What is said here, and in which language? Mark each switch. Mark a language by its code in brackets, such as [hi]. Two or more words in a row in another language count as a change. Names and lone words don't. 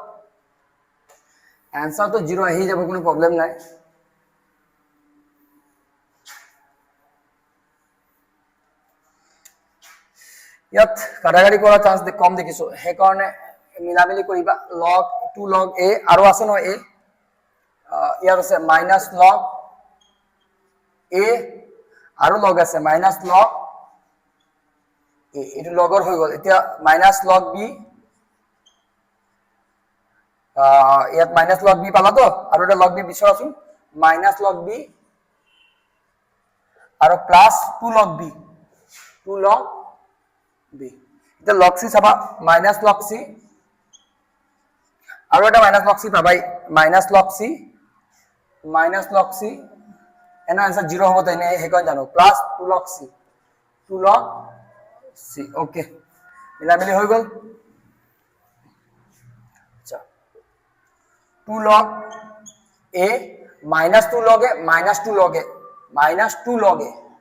[as] आंसर তো 0 আহি যাব কোনো প্রবলেম নাই ইয়াত কাটাকাটি কৰা চান্স কম দেখিছো হে কাৰণে মিলামিলি কৰিবা [en] log 2 log a [as] আৰু আছে ন a ইয়াত আছে [en] minus log a [as] আৰু log আছে [en] minus log [as] a এটো লগৰ হৈ গল এতিয়া [en] minus log b [as] ইয়াত [en] minus log b [as] পালা তো আৰু এটা [en] log b [as] বিচৰাছো [en] minus log b [as] আৰু [en] plus 2 log b 2 log b [as] এটা [en] log c [as] চাবা [en] minus log c [as] আৰু এটা [en] minus log c [as] পাবাই [en] minus log c [as] এনা आंसर 0 হ'ব তাই হে কোন জানো প্লাস [en] 2 log c 2 log c [as] ওকে মিলামিলি হৈ গল আচ্ছা [en] 2 log a minus 2 log a minus 2 log a minus 2 log a